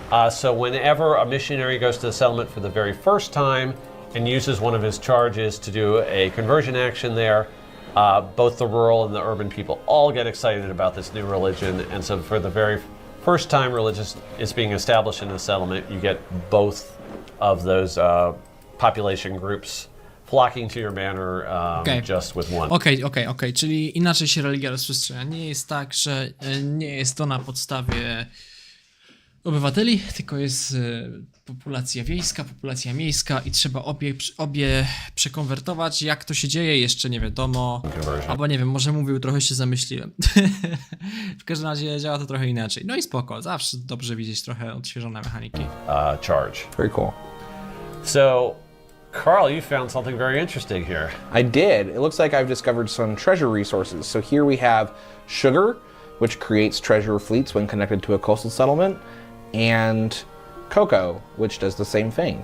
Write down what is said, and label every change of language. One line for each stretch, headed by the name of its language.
English: So whenever a missionary goes to the settlement for the very first time and uses one of his charges to do a conversion action there, both the rural and the urban people all get excited about this new religion. And so for the very first time religion is being established in a settlement, you get both of those population groups flocking to your banner just with one.
Polish: Okej, czyli inaczej się religia rozprzestrzenia. Nie jest tak, że nie jest to na podstawie obywateli, tylko jest populacja wiejska, populacja miejska i trzeba obie przekonwertować. Jak to się dzieje, jeszcze nie wiadomo. Albo nie wiem, może mówił, trochę się zamyśliłem. W każdym razie działa to trochę inaczej. No i spoko, zawsze dobrze widzieć trochę odświeżone mechaniki.
English: Charge. Very cool. So, Carl, you found something very interesting here. I did. It looks like I've discovered some treasure resources. So here we have sugar, which creates treasure fleets when connected to a coastal settlement, and cocoa, which does the same thing.